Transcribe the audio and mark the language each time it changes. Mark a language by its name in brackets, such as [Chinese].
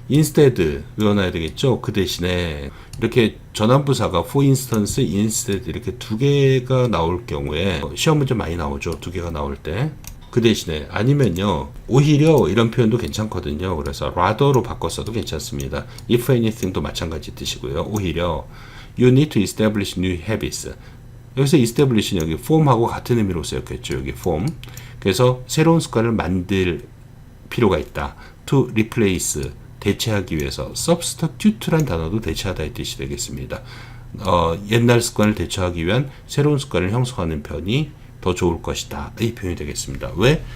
[Korean] instead 외워놔야 되겠죠. 그 대신에 이렇게 전환부사가 for instance, instead 이렇게 두 개가 나올 경우에 시험 문제 많이 나오죠. 두 개가 나올 때. 그 대신에 아니면요 오히려 이런 표현도 괜찮거든요. 그래서 rather로 바꿨어도 괜찮습니다. if anything도 마찬가지 뜻이고요. 오히려 [English] you need to establish new habits. [Korean] 여기서 establish는 여기 form하고 같은 의미로 쓰였겠죠. 여기 form. 그래서 새로운 습관을 만들 필요가 있다. to replace 대체하기 위해서 substitute란 단어도 대체하다 이 뜻이 되겠습니다. 옛날 습관을 대체하기 위한 새로운 습관을 형성하는 편이 더 좋을 것이다. 이 표현이 되겠습니다. 왜?